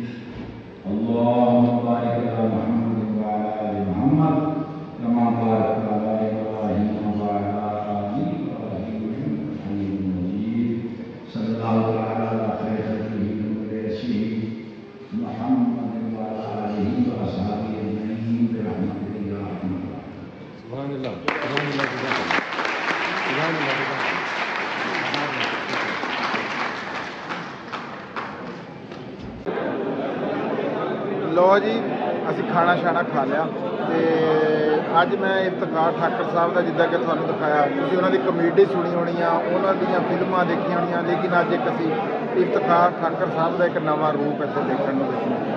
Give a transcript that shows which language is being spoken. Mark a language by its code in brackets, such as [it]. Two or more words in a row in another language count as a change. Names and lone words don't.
[ar] اللهم بارك على محمد و على آل محمد كما باركت على إبراهيم و على آل إبراهيم إنك حميد مجيد. صلى الله على خير رسوله محمد و على آله و أصحابه أجمعين برحمتك يا أرحم [pa] ਲਓ ਜੀ, ਅਸੀਂ ਖਾਣਾ ਛਾਣਾ ਖਾ ਲਿਆ ਤੇ ਅੱਜ ਮੈਂ ਇਫਤਖਾਰ ਠਾਕਰ ਸਾਹਿਬ ਦਾ, ਜਿੱਦਾਂ ਕਿ ਤੁਹਾਨੂੰ ਦਿਖਾਇਆ, ਤੁਸੀਂ ਉਹਨਾਂ ਦੀ ਕਮੇਡੀ ਸੁਣੀ ਹੋਣੀ ਆ, ਉਹਨਾਂ ਦੀਆਂ ਫਿਲਮਾਂ ਦੇਖੀਆਂ ਹੋਣੀਆਂ, ਲੇਕਿਨ ਅੱਜ ਇੱਕ ਅਸੀਂ ਇਫਤਖਾਰ ਠਾਕਰ ਸਾਹਿਬ ਦਾ ਇੱਕ ਨਵਾਂ ਰੂਪ ਇੱਥੇ ਦੇਖਣ ਨੂੰ ਮਿਲਿਆ।